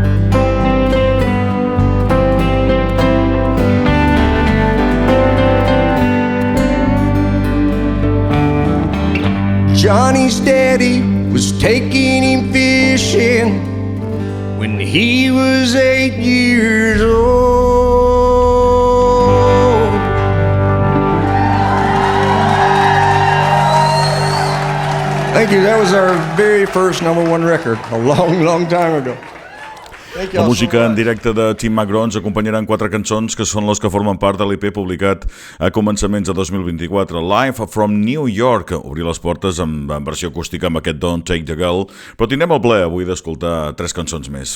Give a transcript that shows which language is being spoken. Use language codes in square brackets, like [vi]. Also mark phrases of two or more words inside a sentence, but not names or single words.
[en] Johnny's daddy was taking him fishing when he was 8 years old. Thank Thank you. That was our very first #1 record, a long, long time ago. [ca] La música en directe de Tim McGraw ens acompanyarà en 4 cançons que són les que formen part de l'EP publicat a començaments de 2024. [en] Live from New York, [ca] obrir les portes en versió acústica amb aquest Don't Take the Girl, però tindrem el plaer avui d'escoltar 3 cançons més.